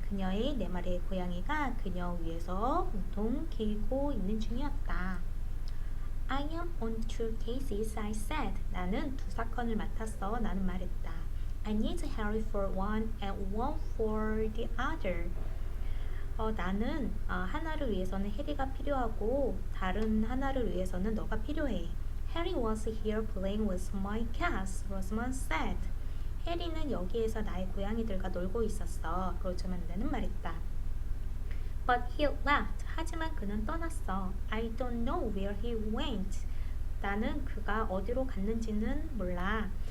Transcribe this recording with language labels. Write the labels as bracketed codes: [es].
[ko] 그녀의 네 마리의 고양이가 그녀 위에서 온통 기고 있는 중이었다. [en] I am on two cases, I said. [ko] 나는 두 사건을 맡았어. 나는 말했다. [en] I need Harry for one and one for the other. [ko] 나는 하나를 위해서는 해리가 필요하고 다른 하나를 위해서는 너가 필요해. [en] Harry was here playing with my cats, Rosamond said. [ko] 해리는 여기에서 나의 고양이들과 놀고 있었어. 로즈먼드는 말했다. [en] But he left. [ko] 하지만 그는 떠났어. [en] I don't know where he went. [ko] 나는 그가 어디로 갔는지는 몰라.